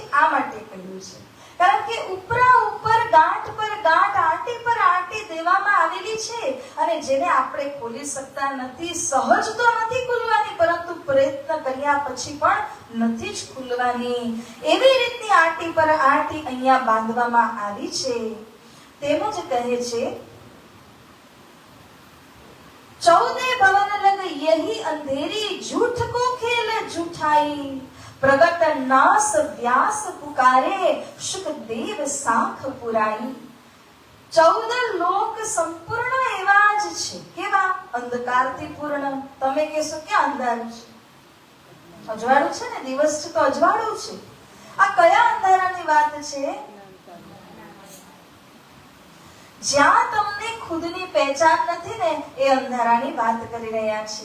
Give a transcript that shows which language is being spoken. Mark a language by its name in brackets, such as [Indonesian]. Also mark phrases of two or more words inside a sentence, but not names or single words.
[Gujarati] આ માટે કહ્યું છે કારણ કે ઉપરા ઉપર ગાંઠ પર ગાંઠ, આંટી પર આંટી દેવામાં આવેલી છે અને જેને આપણે ખોલી શકતા નથી. સહજ તો નથી ખુલવાની, પરંતુ પ્રયત્ન કર્યા પછી પણ નથી જ ખુલવાની. એવી રીતની આંટી પર આંટી અહીંયા બાંધવામાં આવી છે. તેમજ કહે છે [Hindi] 14 भवन लग यही अंधेरी झूठ को खेल झूठाई प्रगट नास व्यास पुकारे शुकदेव साख पुराई. [Gujarati] 14 લોક સંપૂર્ણ એવા જ છે. કેવા? અંધકારથી પૂર્ણ. તમે કહેશો કે અંધારું છે, અજવાળું છે ને, દિવસ છે તો અજવાળું છે. આ કયા અંધારાની વાત છે? જ્યાં તમને ખુદની પહેચાન નથી ને એ અંધારાની વાત કરી રહ્યા છે.